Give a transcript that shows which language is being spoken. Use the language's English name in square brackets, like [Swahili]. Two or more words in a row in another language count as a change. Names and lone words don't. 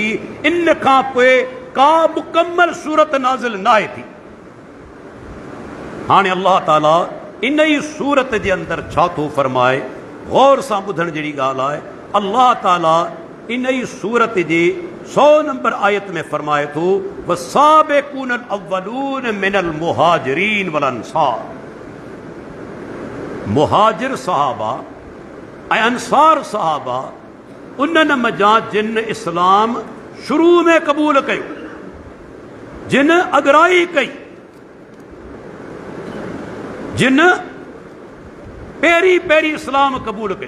[Sindhi] इन खां पोइ का मुकम्मल सूरत नाज़िल न आहे थी। हाणे अल्लाह ताला इन ई सूरत जे अंदरि छा थो फरमाए, गौर सां ॿुधण जहिड़ी ॻाल्हि आहे। अल्लाह ताला इन ई सूरत जे 100 नंबर आयत में फरमाए थो, [Arabic] والسابقون الأولون من المهاجرين والأنصار. [Sindhi] मुहाजिर सहाबा ऐं अंसार सहाबा उन्हनि मज़ा जिन इस्लाम शुरू में क़बूल कयो, जिन अगराई कई, जिन पहिरीं पहिरीं इस्लाम क़बूल कयो।